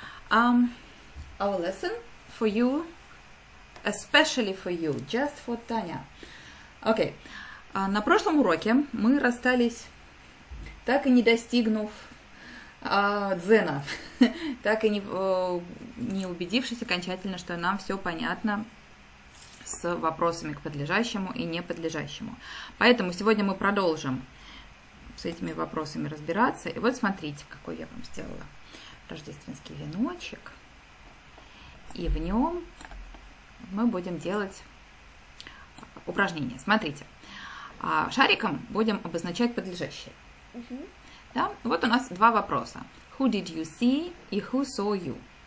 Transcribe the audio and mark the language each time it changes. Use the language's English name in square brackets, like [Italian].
[English] Our lesson for you, especially for you, just for Tanya. Okay. [Russian] На прошлом уроке мы расстались, так и не достигнув дзена, так и не убедившись окончательно, что нам все понятно с вопросами к подлежащему и неподлежащему. Поэтому сегодня мы продолжим с этими вопросами разбираться. И вот смотрите, какой я вам сделала рождественский веночек. И в нем мы будем делать упражнения. Смотрите. Шариком будем обозначать подлежащее. Да? Вот у нас два вопроса. [English] Who did you see и who saw you?